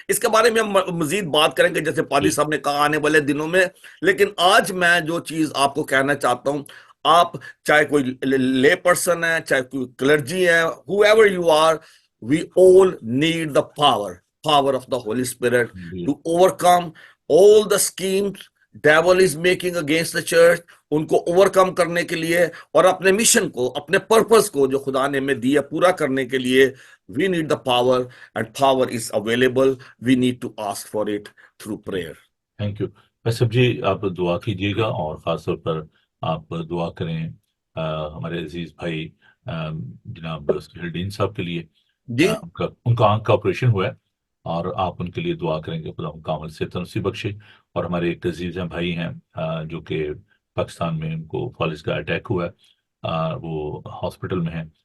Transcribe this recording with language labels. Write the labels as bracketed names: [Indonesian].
[Hindi] इसके बारे में हम मजीद बात करेंगे जैसे पादी जी. साहब ने कहा आने वाले दिनों में. लेकिन आज मैं जो चीज आपको कहना चाहता हूं, आप चाहे कोई ले पर्सन है, चाहे कोई क्लर्जी है, [English] whoever you are, we all need the power of the Holy Spirit [Hindi] ji. [English] to overcome all the schemes devil is making against the church. [Hindi] उनको ओवरकम करने के लिए और अपने मिशन को, अपने पर्पस को जो खुदा ने हमें दिया पूरा करने के लिए, [English] we need the power and power is available. We need to ask for it through prayer. Thank you. [Hindi] वैसे जी आप दुआ कीजिएगा और खास तौर पर आप दुआ करें हमारे अजीज भाई जनाब सुहेलदीन साहब के लिए. जी उनका उनका आंख का ऑपरेशन हुआ है और आप उनके लिए दुआ करेंगे, खुदा उनका अमल से तंदुरुस्ती बख्शे. और हमारे एक अजीज हैं, भाई हैं जो कि पाकिस्तान में उनको फॉलिस का अटैक हुआ है, वो हॉस्पिटल में है.